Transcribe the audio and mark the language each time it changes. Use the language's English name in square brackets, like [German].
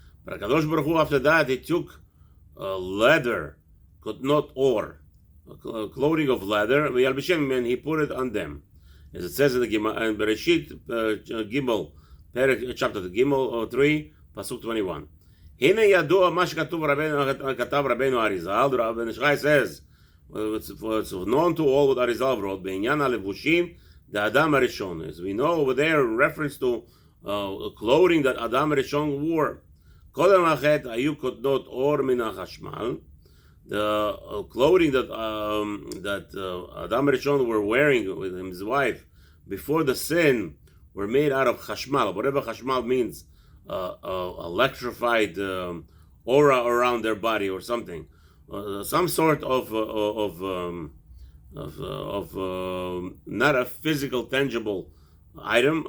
[English] But HaKadosh Baruch Hu, after that, he took leather, not or, clothing of leather, and he put it on them. As it says in the Bereshit Gimel, chapter Gimel 3, Pasuk 21. [Hebrew] הנה ידוע מה שכתב רבנו אריזל. [English] Rabbi Shai says, it's known to all what Arizal wrote, [Hebrew] בעניין הלבושים דאדם הראשון. [English] As we know over there, reference to clothing that Adam HaRishon wore. [Hebrew] קודם החטא היו כותנות אור מן החשמל. [English] The clothing that Adam HaRishon were wearing with his wife before the sin were made out of chashmal. Whatever chashmal means, electrified aura around their body or something, some sort of not a physical tangible item.